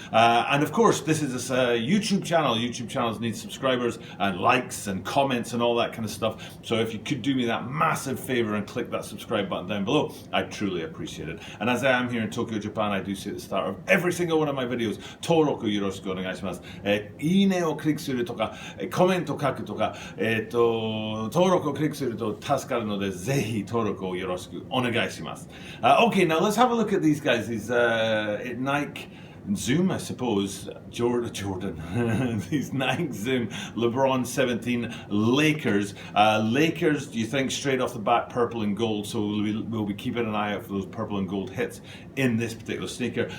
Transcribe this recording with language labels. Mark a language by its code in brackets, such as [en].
[en] And of course, this is a YouTube channel. YouTube channels need subscribers and likes and comments and all that kind of stuff. So if you could do me that massive favor and click that subscribe button down below, I'd truly appreciate it. And as I am here in Tokyo, Japan, I do say at the start of every single one of my videos, [ja] 登録よろしくお願いします。いいねをクリックするとか、コメント書くとか、登録をクリックすると助かるので、ぜひ登録をよろしくお願いします。 [en] Okay, now let's have a look at these guys. These Nike Zoom, I suppose, Jordan, these Nike Zoom LeBron 17 LAKERS. LAKERS, do you think straight off the bat purple and gold, so we'll be keeping an eye out for those purple and gold hits in this particular sneaker.